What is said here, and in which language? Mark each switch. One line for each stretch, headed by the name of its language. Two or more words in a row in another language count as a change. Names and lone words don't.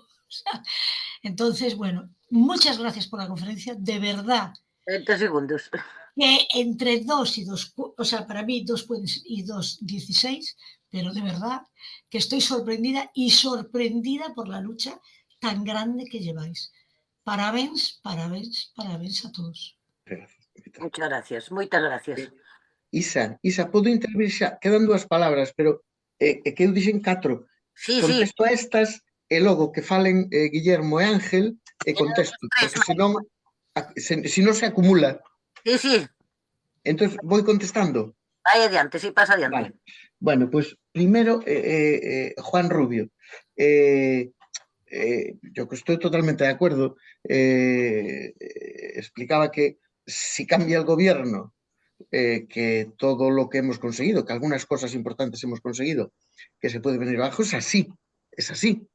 Spanish: O sea, entonces, bueno, muchas gracias por la conferencia, de verdad. 20 segundos. Que entre 2 y 2, o sea, para mí 2 y 2, 16, pero de verdad que estoy sorprendida y sorprendida por la lucha tan grande que lleváis.
Galician: Parabéns, parabéns, parabéns a todos.
Spanish: Muchas gracias,
Galician: moitas gracias. Isa, podo intervir xa? Quedan 2 palabras, pero que eu dixen 4.
Spanish: Sí, sí,
Galician: Contesto a estas e logo que falen Guillermo e Ángel e contesto, porque senón se acumula.
Spanish: sí, sí,
Galician: Entón, vou contestando. vai adiante, sí, pasa adiante.
Spanish: Vale. Bueno, pues primero, Juan Rubio. Yo que estoy totalmente de acuerdo. Explicaba que si cambia el gobierno, que todo lo que hemos conseguido, que algunas cosas importantes hemos conseguido, que se puede venir abajo, es así, es así.